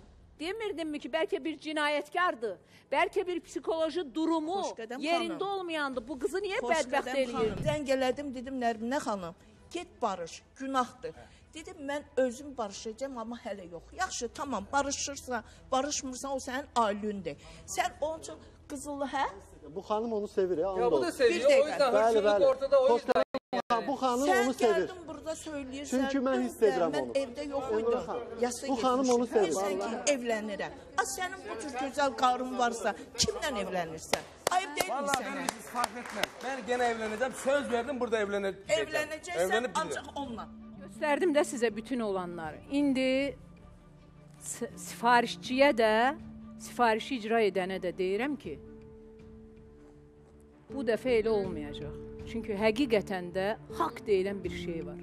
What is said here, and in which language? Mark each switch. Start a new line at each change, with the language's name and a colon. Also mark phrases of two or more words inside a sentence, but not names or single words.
Azerbaijani: Demirdinmi ki, bəlkə bir cinayətkardır, bəlkə bir psixoloji durumu yerində olmayandır. Bu qızı niyə bədbəxt eləyir? Zəng elədim, dedim, Nərminə xanım, get barış, günahdır. Dedim, mən özüm barışacağım, amma hələ yox. Yaxşı, tamam, barışırsan, barışmırsan, o sənin ailündir. Sən onun üçün qızılı, hə? Bu xanım onu sevir, ya.
Turkish: Ya bu da seviyor, o yüzden hırsızlık ortada, o yüzden.
Azerbaijani: Bu xanım onu sevir. Sən gəldin burada söyləyirsən. Çünki mən hiss edirəm onu. Mən evdə yox idim. Bu xanım onu sevir. Sən ki, evlənirəm. Sənin bu cür gözəl qarın varsa, kimlə evlənirsən? Ayıb deyil mi sənə?
Turkish: Vallahi biz fark etmez. Ben gene evleneceğim. Söz verdim, burada evleneceğim.
Azerbaijani: Evlənəcəksən, ancaq onunla. Göstərdim də sizə bütün olanları. İndi sifarişçiyə də, sifarişi icra edənə də deyirəm ki, bu dəfə elə olmayacaq. Çünki həqiqətən də haqq deyilən bir şey var.